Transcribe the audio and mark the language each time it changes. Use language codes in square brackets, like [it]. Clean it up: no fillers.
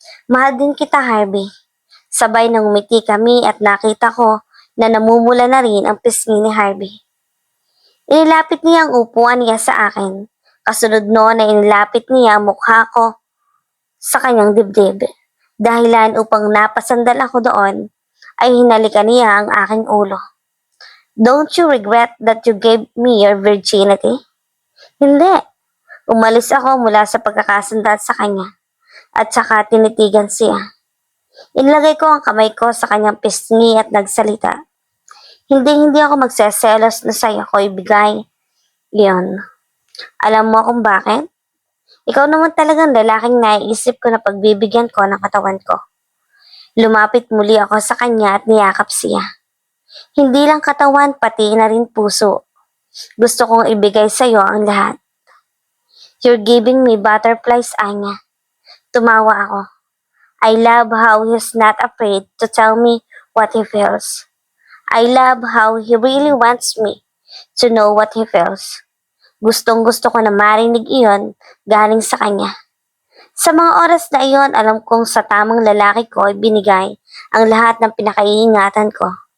[tl] Mahal din kita, Harvey. Sabay nang umiti kami at nakita ko na namumula na rin ang pisngi ni Harvey. Inilapit niya ang upuan niya sa akin. Kasunod noon ay inilapit niya ang mukha ko sa kanyang dibdib. Dahilan upang napasandal ako doon, ay hinalikan niya ang aking ulo. [en] Don't you regret that you gave me your virginity? [tl] Hindi. Umalis ako mula sa pagkakasandal sa kanya at saka tinitigan siya. Inilagay ko ang kamay ko sa kanyang pisngi at nagsalita. Hindi ako magseselos na sa'yo ko ibigay. Leon, alam mo kung bakit? Ikaw naman talagang lalaking naiisip ko na pagbibigyan ko ng katawan ko. Lumapit muli ako sa kanya at niyakap siya. Hindi lang katawan, pati na rin puso. Gusto kong ibigay sa'yo ang lahat. [en] You're giving me butterflies, Anya. [tl] Tumawa ako. [en] I love how he's not afraid to tell me what he feels. I love how he really wants me to know what he feels. [tl] Gustong-gusto ko na marinig iyon galing sa kanya. Sa mga oras na iyon, alam kong sa tamang lalaki ko ay binigay ang lahat ng pinakaiingatan ko.